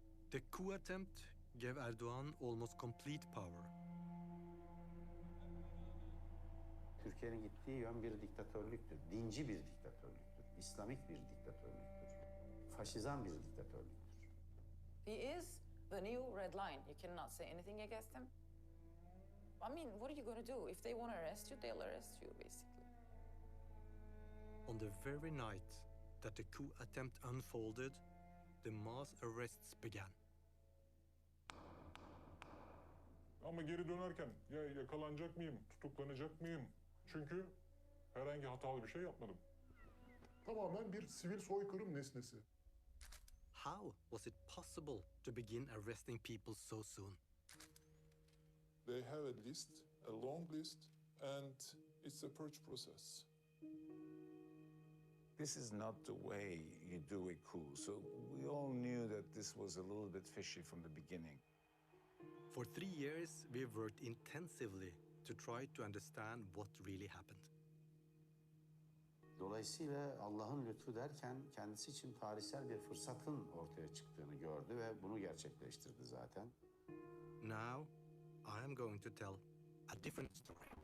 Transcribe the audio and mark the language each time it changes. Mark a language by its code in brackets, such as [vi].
[en] The coup attempt gave Erdoğan almost complete power. [tr] Türkiye'nin gittiği yön bir diktatörlüktür. Dinci bir diktatörlüktür. İslamik bir diktatörlüktür. Faşizan bir diktatörlüktür. [en] He is the new red line. You cannot say anything against him. I mean, what are you going to do? If they want to arrest you, they'll arrest you, basically. On the very night that the coup attempt unfolded, the mass arrests began. [tr] Ama geri dönerken ya yakalanacak mıyım, tutuklanacak mıyım? Çünkü herhangi hatalı bir şey yapmadım. Tamamen bir sivil soykırım nesnesi. [en] How was it possible to begin arresting people so soon? They have a list, a long list, and it's a purge process. This is not the way you do a coup, so we all knew that this was a little bit fishy from the beginning. For 3 years, we worked intensively to try to understand what really happened. [tr] Dolayısıyla Allah'ın lütfu derken kendisi için tarihsel bir fırsatın ortaya çıktığını gördü ve bunu gerçekleştirdi zaten. [en] Now, I am going to tell a different story.